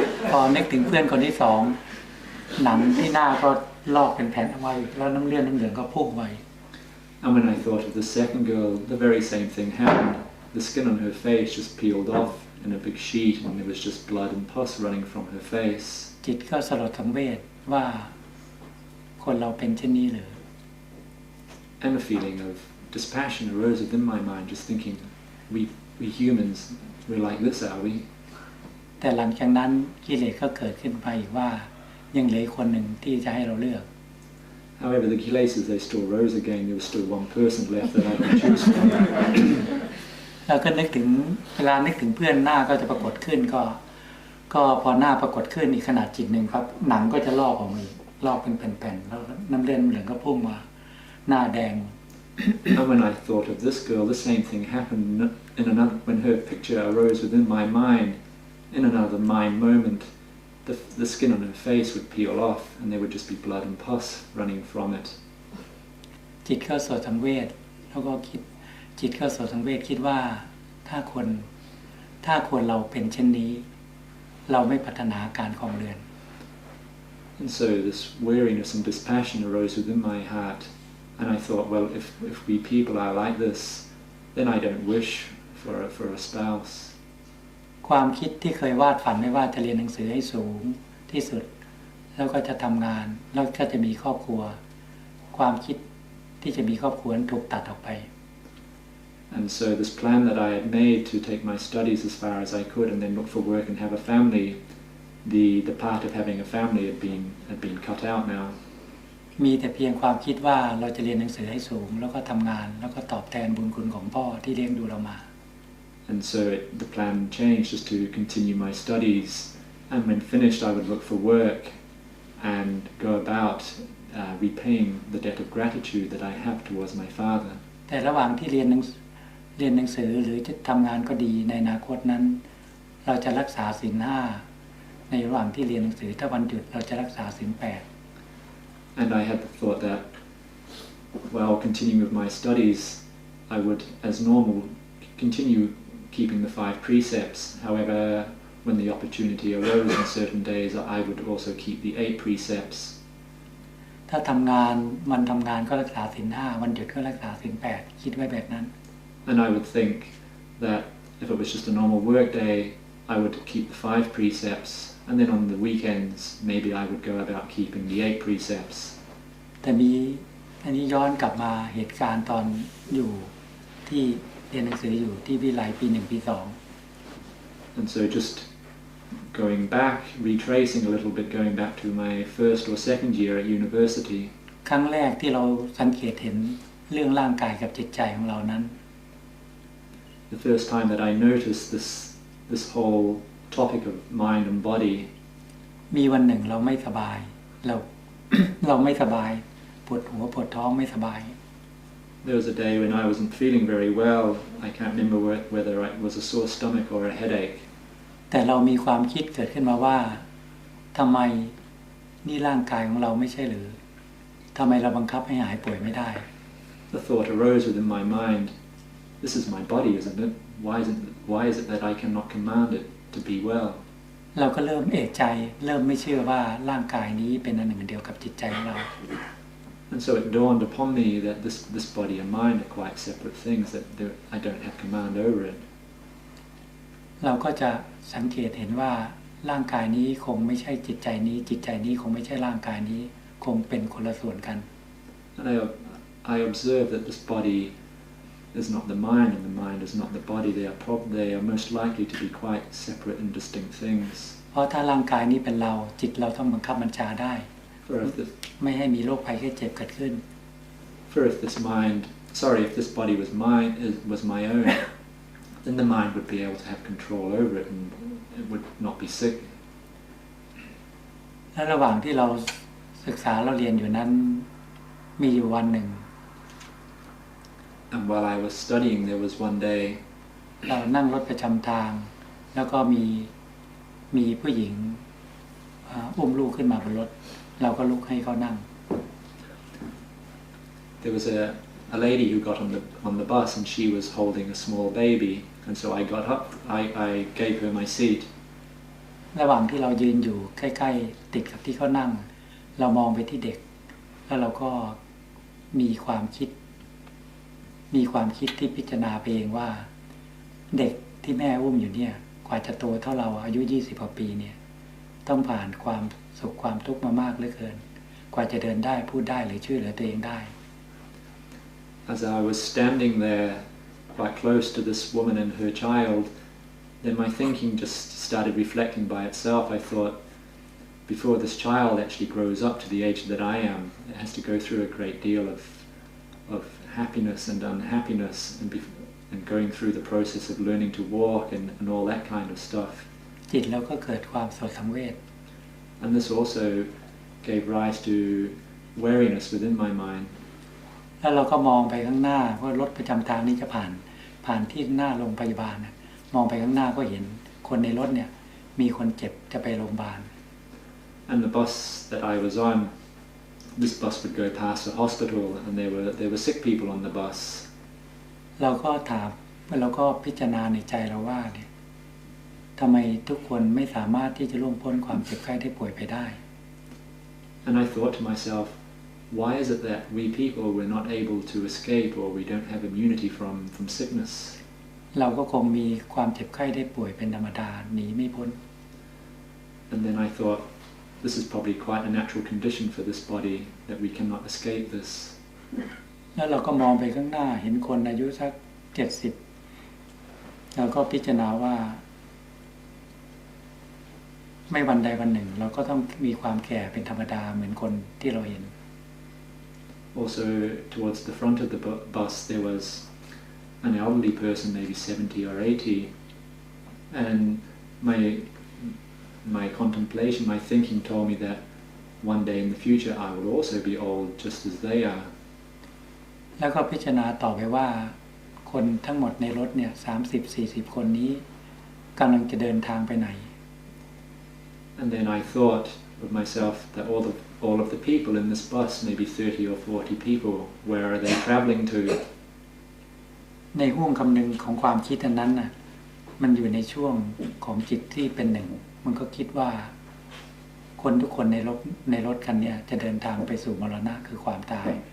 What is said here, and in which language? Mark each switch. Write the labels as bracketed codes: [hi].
[th] พอนึกถึงเพื่อนคนที่สองหนังที่หน้าก็ลอกเป็นแผ่นเอาไว้แล้วน้ำเลือดน้ำเหลืองก็พุ่งไว้ [en] And when I thought of the second girl, the very same thing happened. The skin on her face just peeled off in a big sheet, and there was just blood and pus running from her face. [th] จิตก็สลดสังเวชว่าคนเราเป็นเช่นนี้หรือ [en] And a feeling of dispassion arose within my mind, just thinking, we humans, we're like this, are we? [th] แต่หลังจากนั้นกิเลสก็เกิดขึ้นไปอีกว่ายังเหลือคนหนึ่งที่จะให้เราเลือก [en] However, the kilesas, they still rose again. There was still one person left that I could choose from. [th] แล้วก็นึกถึงเวลานึกถึงเพื่อนหน้าก็จะปรากฏขึ้นก็พอหน้าปรากฏขึ้นอีกขนาดจิตหนึ่งครับหนังก็จะลอกออกมาอีกลอกเป็นแผ่นๆแล้วน้ำเลือดเหลืองก็พุ่งมาหน้าแดง [en] And when I thought of this girl, the same thing happened in another. When her picture arose within my mind, in another mind moment, the skin on her face would peel off, and there would just be blood and pus running from it. [th] จิตก็สดสังเวชแล้วก็จิตก็สดสังเวชคิดว่าถ้าคนเราเป็นเช่นนี้เราไม่พัฒนาการของเรือน [en] And so this weariness and dispassion arose within my heart, and I thought, well, if we people are like this, then I don't wish for a spouse. [th] ความคิดที่เคยวาดฝันไว้ว่าจะเรียนหนังสือให้สูงที่สุดแล้วก็จะทำงานแล้วก็จะมีครอบครัวความคิดที่จะมีครอบครัวนั้นถูกตัดออกไป [en] And so this plan that I had made to take my studies as far as I could and then look for work and have a family, the part of having a family had been cut out now. [th] มีแต่เพียงความคิดว่าเราจะเรียนหนังสือให้สูงแล้วก็ทำงานแล้วก็ตอบแทนบุญคุณของพ่อที่เลี้ยงดูเรามา [en] And so the plan changed just to continue my studies, and when finished I would look for work and go about repaying the debt of gratitude that I have towards my father. [th] แต่ระหว่างที่เรียนหนังสือหรือจะทำงานก็ดีในอนาคตนั้นเราจะรักษาศีล 5ในระหว่างที่เรียนหนังสือถ้าวันหยุดเราจะรักษาศีล 8 [en] And I had the thought that while continuing with my studies I would as normal continue keeping the 5 precepts. However, when the opportunity arose on certain days I would also keep the 8 precepts. [th] ถ้าทำงานวันทำงานก็รักษาศีล 5วันหยุดก็รักษาศีล 8คิดไว้แบบนั้น [en] And I would think that if it was just a normal work day I would keep the 5 precepts, and then on the weekends maybe I would go about keeping the 8 precepts. [th] แต่มีอันนี้ย้อนกลับมาเหตุการณ์ตอนอยู่ที่เรียนหนังสืออยู่ที่วิไลปี 1 ปี 2 [en] And so just going back, retracing a little bit, going back to my first or second year at university. [th] ครั้งแรกที่เราสังเกตเห็นเรื่องร่างกายกับจิตใจของเรานั้น [en] The first time that I noticed this whole topic of mind and body. [th] มีวันหนึ่งเราไม่สบายเราไม่สบายปวดหัวปวดท้องไม่สบาย [en] There was a day when I wasn't feeling very well. I can't remember whether it was a sore stomach or a headache. [th] แต่เรามีความคิดเกิดขึ้นมาว่าทำไมนี่ร่างกายของเราไม่ใช่หรือทำไมเราบังคับให้หายป่วยไม่ได้ [en] The thought arose within my mind, this is my body, isn't it? Why is it that I cannot command it to be well? [th] เราก็เริ่มเอะใจเริ่มไม่เชื่อว่าร่างกายนี้เป็นอันหนึ่งเดียวกับจิตใจของเรา [en] And so it dawned upon me that this body and mind are quite separate things, that I don't have command over it. [th] เราก็จะสังเกตเห็นว่าร่างกายนี้คงไม่ใช่จิตใจนี้จิตใจนี้คงไม่ใช่ร่างกายนี้คงเป็นคนละส่วนกัน [en] And I observe that this body is not the mind and the mind is not the body. They are most likely to be quite separate and distinct things. [th] เพราะถ้าร่างกายนี้เป็นเราจิตเราต้องบังคับบัญชาได้ ไม่ให้มีโรคภัยแค่เจ็บเกิดขึ้น [en] if this body was my own, then the mind would be able to have control over it and it would not be sick. [th] และระหว่างที่เราศึกษาเราเรียนอยู่นั้นมีอยู่วันหนึ่ง [en] And while I was studying, there was one day [th] เรานั่งรถประจำทางแล้วก็มีผู้หญิงอุ้มลูกขึ้นมาบนรถเราก็ลุกให้เขานั่ง [en] there was a lady who got on the bus and she was holding a small baby, and so I got up, I gave her my seat. [th] ระหว่างที่เรายืนอยู่ใกล้ๆติดกับที่เขานั่งเรามองไปที่เด็กแล้วเราก็มีความคิดที่พิจารณาไปเองว่าเด็กที่แม่อุ้มอยู่เนี่ยกว่าจะโตเท่าเราอายุ20 กว่าปีเนี่ยต้องผ่านความสุขความทุกข์มามากเหลือเกินกว่าจะเดินได้พูดได้หรือช่วยเหลือตัวเองได้ [en] As I was standing there quite close to this woman and her child, then my thinking just started reflecting by itself. I thought, before this child actually grows up to the age that I am, it has to go through a great deal of happiness and unhappiness and going through the process of learning to walk and all that kind of stuff. [th] จิตเราก็เกิดความสลดสังเวช [en] And this also gave rise to wariness within my mind. [th] แล้วเราก็มองไปข้างหน้าว่ารถประจำทางนี้จะผ่านที่หน้าโรงพยาบาลมองไปข้างหน้าก็เห็นคนในรถเนี่ยมีคนเจ็บจะไปโรงพยาบาล [en] And the bus that I was on, this bus would go past a hospital, and there were sick people on the bus. [th] เราก็ถามเราก็พิจารณาในใจเราว่าเนี่ยทำไมทุกคนไม่สามารถที่จะล่วงพ้นความเจ็บไข้ได้ป่วยไปได้ [en] And I thought to myself, why is it that we people were not able to escape, or we don't have immunity from sickness? [th] เราก็คงมีความเจ็บไข้ได้ป่วยเป็นธรรมดาหนีไม่พ้น [en] And then I thought, this is probably quite a natural condition for this body, that we cannot escape this. [th] แล้วเราก็มองไปข้างหน้าเห็นคนอายุสัก70เราก็พิจารณาว่าไม่วันใดวันหนึ่งเราก็ต้องมีความแก่เป็นธรรมดาเหมือนคนที่เราเห็น [en] Also, towards the front of the bus, there was an elderly person, maybe 70 or 80, and my contemplation, my thinking told me that one day in the future I will also be old just as they are. [th] แล้วก็พิจารณาต่อไปว่าคนทั้งหมดในรถเนี่ย30-40 คนนี้กำลังจะเดินทางไปไหน [en] And then I thought of myself that all of the people in this bus, maybe 30 or 40 people, where are they traveling to? [th] ในห่วงคำนึงของความคิดอันนั้นน่ะมันอยู่ในช่วงของจิตที่เป็นหนึ่งมันก็คิดว่าคนทุกคนในรถคันนี้จะเดินทางไปสู่มรณะคือความตาย